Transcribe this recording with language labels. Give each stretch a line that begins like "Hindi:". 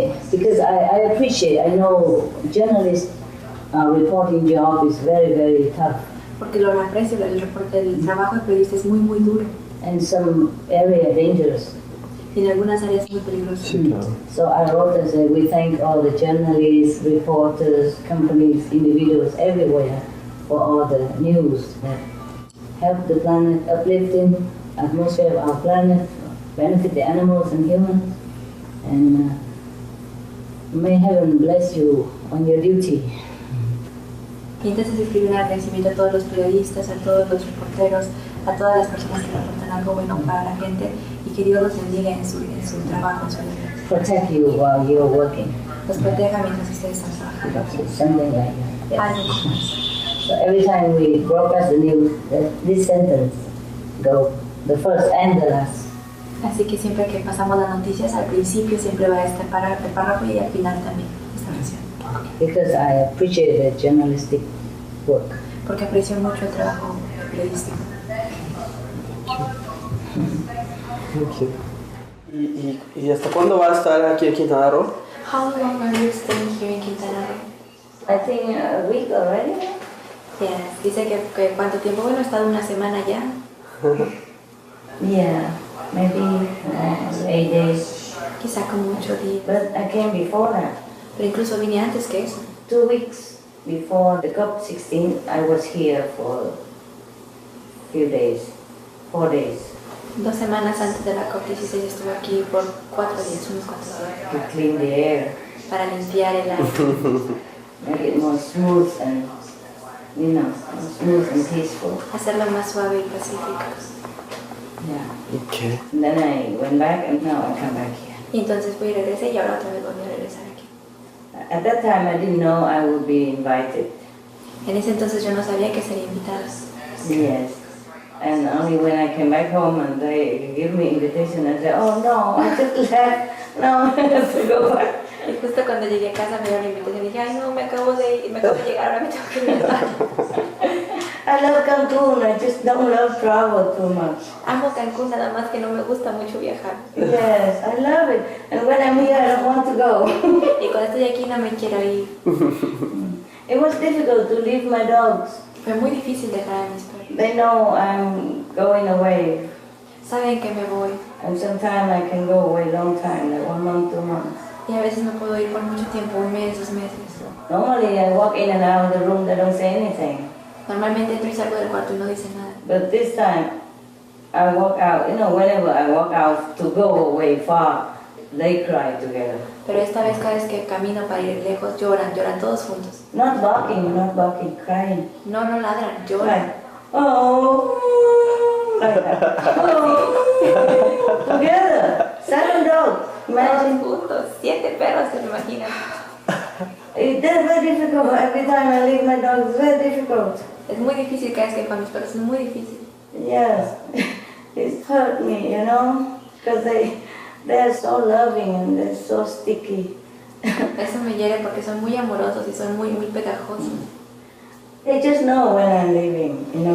English: Because I appreciate, I know journalist reporting job is very, very tough.
Spanish: Porque lo aprecio, el trabajo de periodista es muy, muy duro.
English: And some area dangerous.
Spanish: Y en algunas áreas muy peligrosas. Sí, claro.
English: So I wrote and said, we thank all the journalists, reporters, companies, individuals everywhere for all the news that help the planet, uplifting atmosphere of our planet, benefit the animals and humans. And may heaven bless you on your duty.
Spanish: Y entonces escribí un agradecimiento a todos los periodistas, a todos los reporteros, a todas las personas que reportan algo bueno para la gente y que Dios los bendiga en su trabajo, en su vida.
English: Protect you while you're working.
Spanish: los proteja mientras ustedes están trabajando.
English: Something like that.
Spanish: Algo como eso.
English: So every time we broadcast the news, this sentence go, the first and the last.
Spanish: Así que siempre que pasamos las noticias, al principio siempre va este párrafo y al final también esta oración.
English: Because I appreciate the journalistic work.
Spanish: Porque aprecio mucho el trabajo periodístico.
English: Okay.
Spanish: ¿Y hasta cuándo va a estar aquí en Quintana Roo?
English: How long are you staying here in Quintana Roo? I think a week already.
Spanish: Yes. Dice que cuánto tiempo. Bueno, he estado una semana ya.
English: Yeah, maybe 8 days.
Spanish: Quizá con 8 días.
English: But I came before that.
Spanish: Pero incluso vine antes que eso.
English: 2 weeks before the COP16, I was here for a few days, 4 days.
Spanish: 2 semanas antes de la COP16 estuve aquí por 4 días, unos 4 días.
English: To clean the air.
Spanish: Para limpiar el aire.
English: Make it more smooth and, smooth and peaceful.
Spanish: Hacerlo más suave y pacífico.
English: Yeah. Okay. And then I went back and now I come back here.
Spanish: Y entonces fui y regresé y ahora otra vez volví a regresar aquí.
English: At that time I didn't know I would be invited.
Spanish: En ese entonces yo no sabía que sería invitada.
English: Yes. And only when I came back home and they give me invitation, I said, oh no, I just left. No, I have to go back.
Spanish: Y justo cuando llegué a casa me dieron la invitación y dije, ay no, me acabo de llegar, ahora me tengo que regresar.
English: I love Cancun, I just don't love travel too much.
Spanish: Amo Cancún, nada más que no me gusta mucho viajar.
English: Yes, I love it. And when I'm here, I don't want to go.
Spanish: Y cuando estoy aquí no me quiero ir.
English: It was difficult to leave my dogs.
Spanish: Fue muy difícil dejar a mis perros.
English: They know I'm going away.
Spanish: Saben que me voy.
English: And sometimes I can go away long time, like 1 month, 2 months.
Spanish: Y a veces me puedo ir por mucho tiempo, 1 mes, 2 meses.
English: Normally I walk in and out of the room, they don't say anything.
Spanish: Normalmente entro y salgo del cuarto y no dice nada.
English: But this time, I walk out, whenever I walk out to go away far, they cry together.
Spanish: Pero esta vez, cada vez que camino para ir lejos, lloran todos juntos.
English: Not barking, crying.
Spanish: No ladran, lloran.
English: Like, oh, like that. Oh, together, 7 dogs. Imagine.
Spanish: Todos juntos, 7 perros, se lo imaginan.
English: It's very difficult. Every time I leave my dog, it's very difficult.
Spanish: Es muy difícil cada vez que con mis perros, es muy difícil.
English: Yes, it's hurt me, because they're so loving and they're so sticky.
Spanish: Eso me hiere porque son muy amorosos y son muy pegajosos.
English: They just know when I'm leaving,